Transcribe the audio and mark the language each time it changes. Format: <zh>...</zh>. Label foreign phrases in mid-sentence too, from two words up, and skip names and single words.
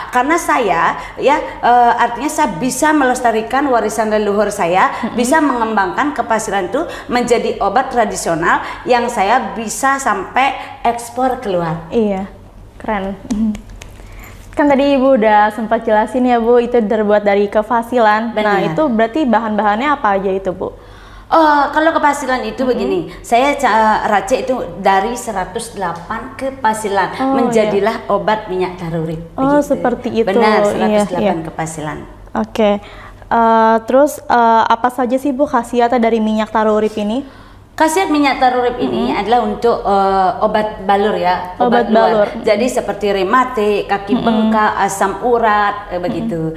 <id>Karena saya artinya saya bisa melestarikan warisan leluhur saya, bisa mengembangkan kepasilan itu menjadi obat tradisional yang saya bisa sampai ekspor keluar. Iya, keren. Kan tadi Ibu udah sempat jelasin ya Bu, itu terbuat dari kefasilan. Nah, itu berarti bahan-bahannya apa aja itu Bu? Kalau kepasilan itu begini, saya racik itu dari 108 kepasilan menjadilah obat minyak taru urip. Oh, seperti itu. Benar, 108 kepasilan. Oke. Terus apa saja sih Bu khasiatnya dari minyak taro urip ini? Khasiat minyak taro urip ini adalah untuk obat balur ya, Obat balur. Jadi seperti rematik, kaki bengkak, asam urat, begitu.</id>